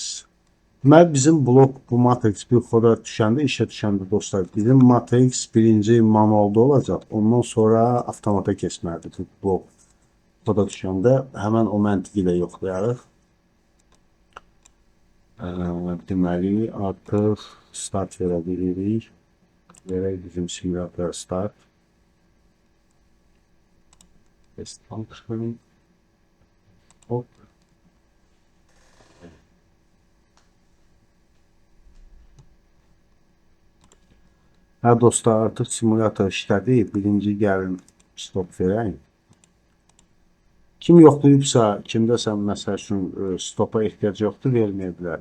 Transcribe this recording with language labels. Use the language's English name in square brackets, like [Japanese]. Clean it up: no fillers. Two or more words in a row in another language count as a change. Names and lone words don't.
[Azerbaijani] Deməli bizim blok bu Matrix 1 koda düşəndə, işə düşəndə dostlar, bizim Matrix birinci manualda olacaq. Ondan sonra avtomata keçməlidir bu blok koda düşəndə. Həmən o məntiqi ilə yoxlayarıq. Deməli artıq start verə bilirik. Verək bizim simulator start. [English] Test function. [Azerbaijani] Hop. Hə dostlar, artıq simulator işlədir. Birinci gəlin stop verəyim. Kim yoxlayıbsa, kimdəsə məsəl üçün stopa ehtiyac yoxdur, verməyə bilər.